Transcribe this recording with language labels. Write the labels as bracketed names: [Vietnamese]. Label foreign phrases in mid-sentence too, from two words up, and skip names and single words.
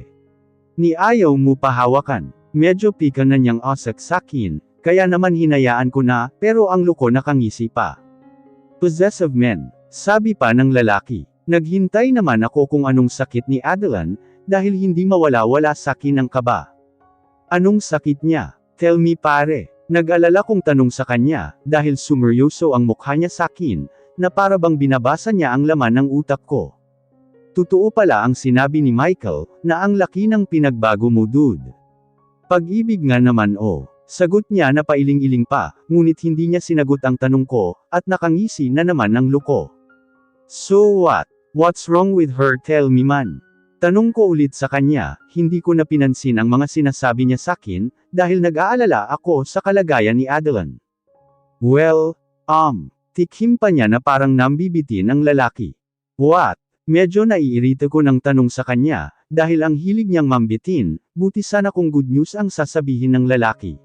[Filipino] Ni ayaw mo pahawakan, medyo pika na niyang asak sakin, kaya naman hinayaan ko na, pero ang luko nakangisi pa. [English] Possessive men, [Filipino] sabi pa ng lalaki. Naghintay naman ako kung anong sakit ni Adeline, dahil hindi mawala-wala sakin ang kaba. Anong sakit niya? [English] Tell me pare. [Filipino] Nag-alala kong tanong sa kanya, dahil sumeryoso ang mukha niya sakin, na para bang binabasa niya ang laman ng utak ko. Totoo pala ang sinabi ni Michael, na ang laki ng pinagbago mo dude. Pag-ibig nga naman oh. Sagot niya na pailing-iling pa, ngunit hindi niya sinagot ang tanong ko, at nakangisi na naman ng luko. [English] So what? What's wrong with her tell me man? [Filipino] Tanong ko ulit sa kanya, hindi ko na pinansin ang mga sinasabi niya sakin, dahil nag-aalala ako sa kalagayan ni Adeline. Well, tikim pa niya na parang nambibitin ang lalaki. What? Medyo naiirita ko ng tanong sa kanya, dahil ang hilig niyang mambitin, buti sana kung [English] good news [Filipino] ang sasabihin ng lalaki.